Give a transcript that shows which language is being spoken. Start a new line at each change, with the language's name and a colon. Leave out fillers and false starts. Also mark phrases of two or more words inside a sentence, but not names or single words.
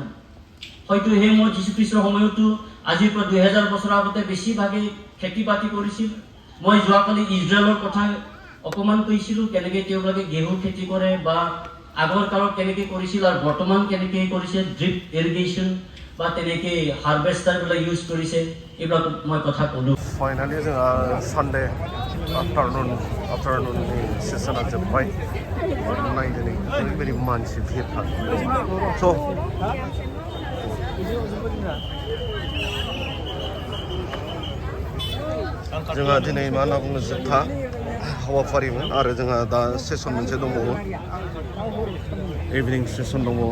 Assamese: হয়তো সেই সময়ত যীশু খ্ৰীষ্টৰ সময়তো আজিৰ পৰা 2000 বছৰ আগতে বেছিভাগে খেতি বাতি কৰিছিল। মই যোৱাকালি ইজৰাইলৰ কথা অকণমান কৈছিলোঁ, কেনেকৈ তেওঁলোকে ঘেঁহু খেতি কৰে বা আগৰ কালত কেনেকৈ কৰিছিল আৰু বৰ্তমান কেনেকৈ কৰিছে,
English: drip irrigation
Assamese: বা তেনেকৈ হাৰ্ভেষ্টাৰবিলাক ইউজ কৰিছে, এইবিলাক মই কথা ক'লোঁ।
Bodo: ফাইনালি जोंहा
English: Sunday afternoon
Bodo: सेसना जोब्बाय। नायदिनै ओरैबायदि मानसि भिरथार। स' जोंहा दिनै मा होनना बुङो जोबथा हाबाफारिमोन आरो जोंहा दा सेसन मोनसे दंबावो,
English: evening session
Bodo: दंबावो।